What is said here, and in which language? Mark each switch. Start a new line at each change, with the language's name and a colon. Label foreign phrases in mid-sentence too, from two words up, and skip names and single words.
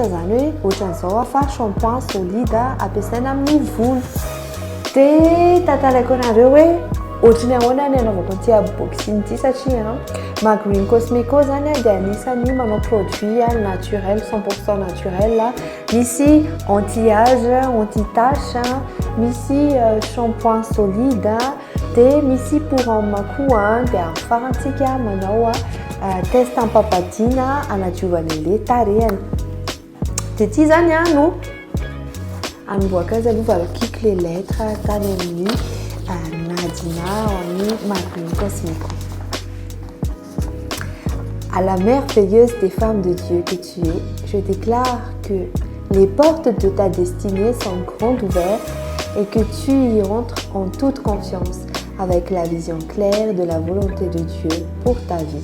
Malagasy: zany hoe ohatran'izao fa
French: shampoing solide
Malagasy: ampiasaina amin'ny volo dia tantarako anareo hoe ohatrany ahoana ny anaovako ity unboxing ity satria Magreen Cosmeco zany dia anisany manao produit
French: naturel 100% naturel
Malagasy: misy
French: anti-âge, anti-tache,
Malagasy: misy
French: shampoing solide
Malagasy: dia misy
French: pour homme
Malagasy: koa dia afarantsika manao test ampapadina anadiovana le tarehany dia ity zany no anomboaka azy aloha valakiky
French: les lettres
Malagasy: tany amin'ny Nadina amin'ny Magreen Cosmeco.
French: À la merveilleuse des femmes de Dieu que tu es, je déclare que les portes de ta destinée sont grandes ouvertes et que tu y entres en toute confiance avec la vision claire de la volonté de Dieu pour ta vie.